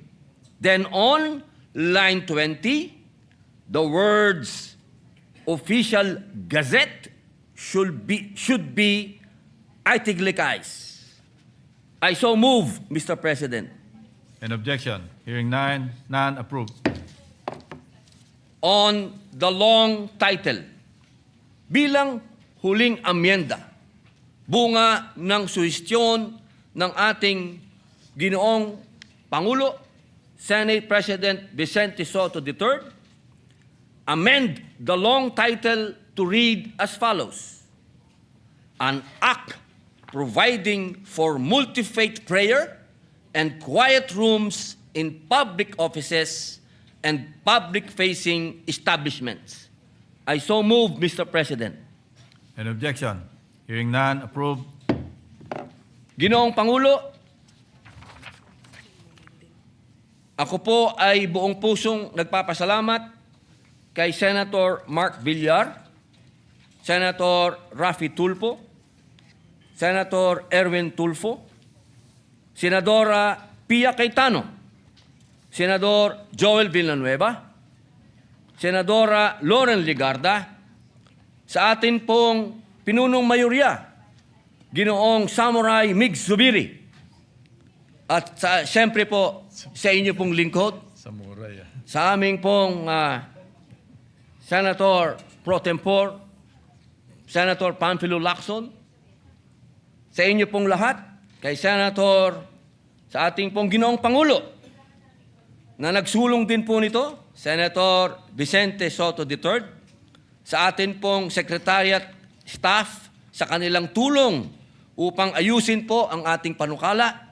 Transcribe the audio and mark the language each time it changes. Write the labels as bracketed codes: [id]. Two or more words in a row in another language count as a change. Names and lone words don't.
[en] Then on line 20, the words official gazette should be italicized. I so move, Mr. President. An objection? Hearing none, approved. On the long title, [tl] bilang huling amyenda, bunga ng suhestyon ng ating Ginoong Pangulo, Senate President Vicente Soto III, [en] amend the long title to read as follows. An act providing for multi-faith prayer and quiet rooms in public offices and public-facing establishments. I so move, Mr. President. An objection? Hearing none, approved. [tl] Ginoong Pangulo, ako po ay buong pusong nagpapasalamat kay Senator Mark Villar, Senator Raffy Tulfo, Senator Erwin Tulfo, Senadora Pia Cayetano, Senador Joel Villanueva, Senadora Lauren Ligarda, sa atin pong pinunong mayorya, Ginoong Samurai Mig Zubiri, at siyempre po sa inyo pong lingkod, Samurai. sa aming pong Senator Pro Tempore, Senator Panfilo Lacson, sa inyo pong lahat, kay Senator, sa ating pong Ginoong Pangulo, na nagsulong din po nito, Senator Vicente Soto III, sa atin pong [en] Secretariat staff [tl] sa kanilang tulong upang ayusin po ang ating panukala.